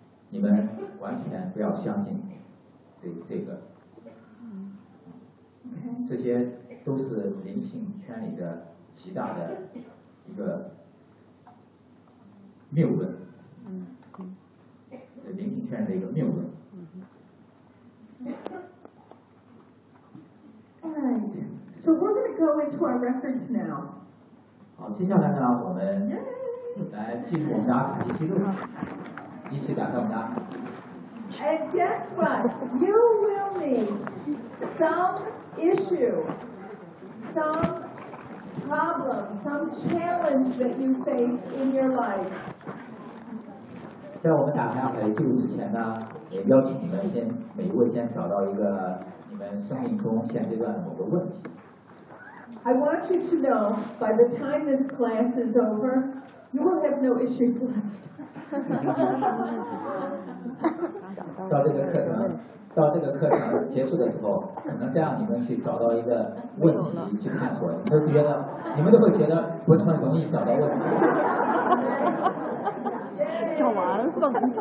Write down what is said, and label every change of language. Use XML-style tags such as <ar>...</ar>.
<zh>你们完全不要相信这个，这些都是灵性圈里的极大的一个谬论，灵性圈的一个谬论。</zh> <en>Alright, so we're going to go into our records now.</en> <zh>好，接下来呢，我们来进入我们的阿卡西记录，一起感受我们的。</zh> <en>And guess what? You will need some issue, some problem, some challenge that you face in your life.</en> <zh>在我们打开阿卡西记录之前呢，也邀请你们先每一位先找到一个你们生命中现阶段的某个问题。</zh> <en>I want you to know, by the time this class is over, you will have no issues left.</en> <zh>到这个课程，到这个课程结束的时候，可能这样你们去找到一个问题去探索，你们都会觉得不是很容易找到问题。讲完了，算了。</zh>